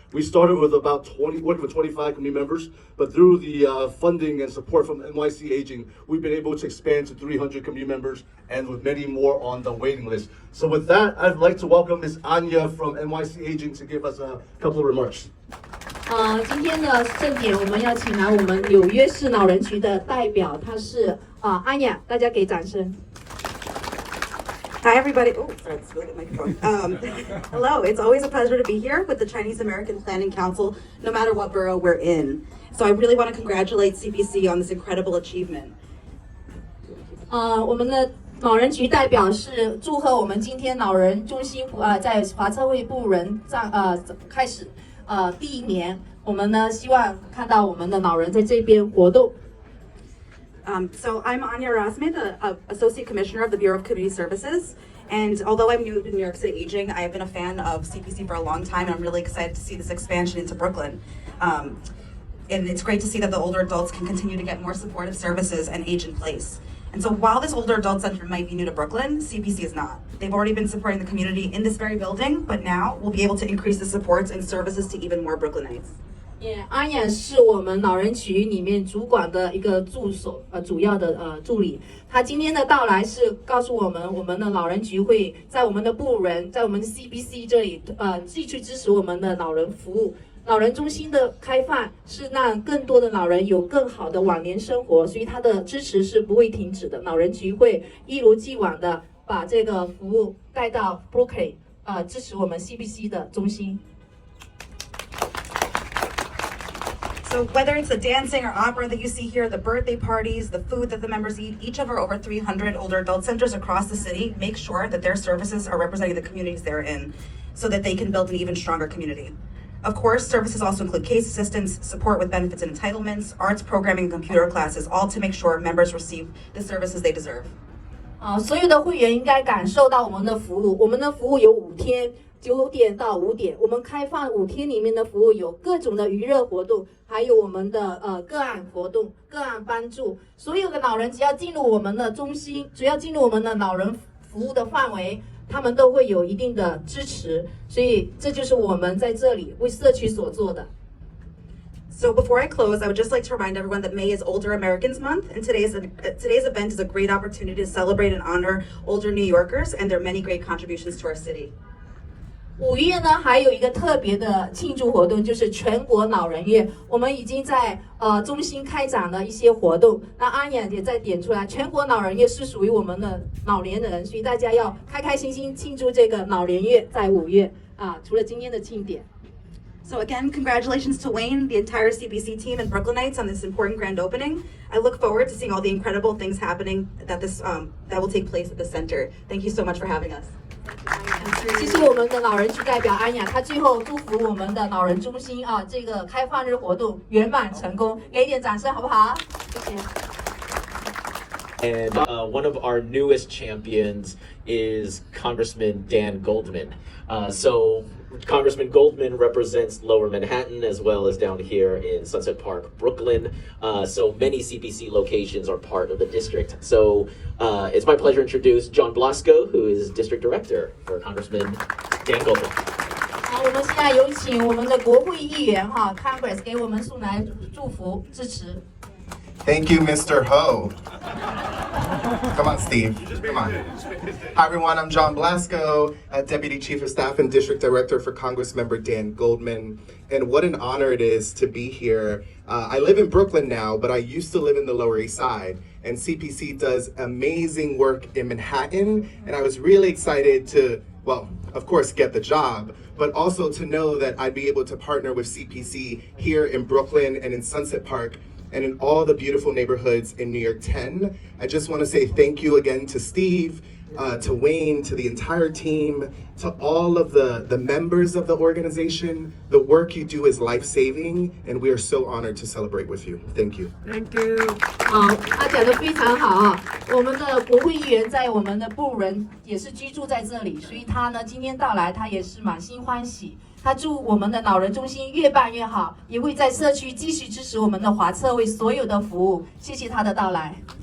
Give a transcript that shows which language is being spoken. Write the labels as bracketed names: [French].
[English] We started with working with 25 community members, but through the funding and support from NYC Aging, we've been able to expand to 300 community members and with many more on the waiting list. So with that, I'd like to welcome Ms. Anya from NYC Aging to give us a couple of remarks. [Chinese] 今天的盛典，我们要请来我们纽约市老人局的代表，她是安雅，大家给掌声。 [English] Hi, everybody. Oh, sorry, this is really good microphone. Hello, it's always a pleasure to be here with the Chinese American Planning Council, no matter what borough we're in. So I really want to congratulate CPC on this incredible achievement. [Chinese] 我们的老人局代表是祝贺我们今天老人中心在华策会布伦开始第1年，我们呢希望看到我们的老人在这边活动。 [English] So I'm Anya Rasme, the Associate Commissioner of the Bureau of Community Services. And although I'm new to New York City Aging, I have been a fan of CPC for a long time, and I'm really excited to see this expansion into Brooklyn. And it's great to see that the older adults can continue to get more supportive services and age in place. And so while this older adult center might be new to Brooklyn, CPC is not. They've already been supporting the community in this very building, but now we'll be able to increase the supports and services to even more Brooklynites. [Chinese] 安雅是我们老人局里面主管的一个主要的助理。他今天的到来是告诉我们，我们的老人局会在我们的部人，在我们 CPC 这里继续支持我们的老人服务。老人中心的开放是让更多的老人有更好的晚年生活，所以他的支持是不会停止的。老人局会一如既往的把这个服务带到 Brooklyn， 支持我们 CPC 的中心。 [English] So whether it's the dancing or opera that you see here, the birthday parties, the food that the members eat, each of our over 300 older adult centers across the city make sure that their services are representing the communities they're in so that they can build an even stronger community. Of course, services also include case assistance, support with benefits and entitlements, arts programming, and computer classes, all to make sure members receive the services they deserve. [Chinese] 所有的会员应该感受到我们的服务。我们的服务有5天，9点到5点。我们开放5天里面的服务有各种的娱乐活动，还有我们的个案活动、个案帮助。所有的老人只要进入我们的中心，只要进入我们的老人服务的范围，他们都会有一定的支持。所以这就是我们在这里为社区所做的。 [English] So before I close, I would just like to remind everyone that May is Older Americans Month, and today's event is a great opportunity to celebrate and honor older New Yorkers and their many great contributions to our city. [Chinese] 5月呢，还有一个特别的庆祝活动，就是全国老人月。我们已经在中心开展了一些活动。那安雅也在点出来，全国老人月是属于我们的老年人，所以大家要开开心心庆祝这个老年月，在5月除了今天的庆典。 [English] So again, congratulations to Wayne, the entire CPC team, and Brooklynites on this important grand opening. I look forward to seeing all the incredible things happening that will take place at the center. Thank you so much for having us. [Chinese] 谢谢我们的老人局代表安雅，她最后祝福我们的老人中心这个开放日活动圆满成功，给一点掌声好不好？谢谢。 [English] And one of our newest champions is Congressman Dan Goldman. So Congressman Goldman represents Lower Manhattan as well as down here in Sunset Park, Brooklyn. So many CPC locations are part of the district. So it's my pleasure to introduce John Blasco, who is District Director for Congressman Dan Goldman. [Chinese] 好，我们现在有请我们的国会议员Congress 给我们送来祝福支持。 [English] Thank you, Mr. Ho. Come on, Steve. Come on. Hi, everyone. I'm John Blasco, Deputy Chief of Staff and District Director for Congressmember Dan Goldman. And what an honor it is to be here. I live in Brooklyn now, but I used to live in the Lower East Side. And CPC does amazing work in Manhattan. And I was really excited to, well, of course, get the job, but also to know that I'd be able to partner with CPC here in Brooklyn and in Sunset Park and in all the beautiful neighborhoods in New York 10. I just want to say thank you again to Steve, to Wayne, to the entire team, to all of the members of the organization. The work you do is life-saving, and we are so honored to celebrate with you. Thank you. Thank you. [Chinese] 好，他讲得非常好我们的国会议员在我们的部人也是居住在这里，所以他呢今天到来，他也是满心欢喜。他祝我们的老人中心越办越好，也会在社区继续支持我们的华策会所有的服务。谢谢他的到来。